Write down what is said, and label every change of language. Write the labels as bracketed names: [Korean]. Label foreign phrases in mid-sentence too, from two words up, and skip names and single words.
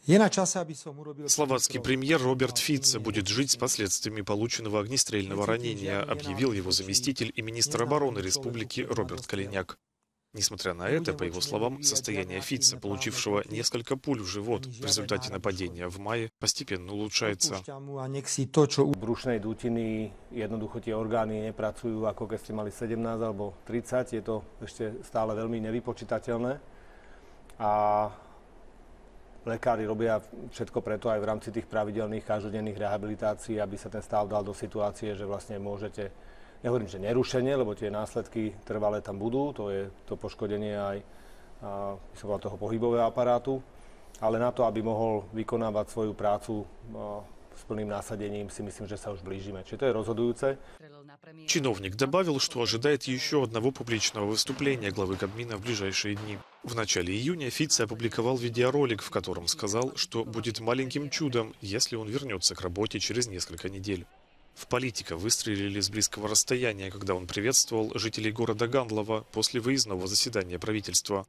[Russian] Словацкий премьер Роберт Фице будет жить с последствиями полученного огнестрельного ранения, объявил его заместитель и министр обороны республики Роберт Калиняк. Несмотря на это, по его словам, состояние Фице, получившего несколько пуль в живот в результате нападения в мае, постепенно улучшается. [Slovak] Brušnej dutiny jednoducho tie orgány nepracujú ako keď ste mali 17 alebo 30, je to ešte stále veľmi nevypočítateľné. A lekári robia všetko preto aj v rámci tých pravidelných každodenných rehabilitácií, aby sa ten stav dal do situácie, že vlastne môžete, nehovorím, že nerušenie, lebo tie následky trvalé tam budú, to je to poškodenie aj toho pohybového aparátu, ale na to, aby mohol vykonávať svoju prácu s plným násadením, si myslím, že sa už blížime. Čiže to je rozhodujúce. [Russian] Чиновник добавил, что ожидает еще одного публичного выступления главы Кабмина в ближайшие дни. В начале июня Фице опубликовал видеоролик, в котором сказал, что будет маленьким чудом, если он вернется к работе через несколько недель. В политика выстрелили с близкого расстояния, когда он приветствовал жителей города Гандлова после выездного заседания правительства.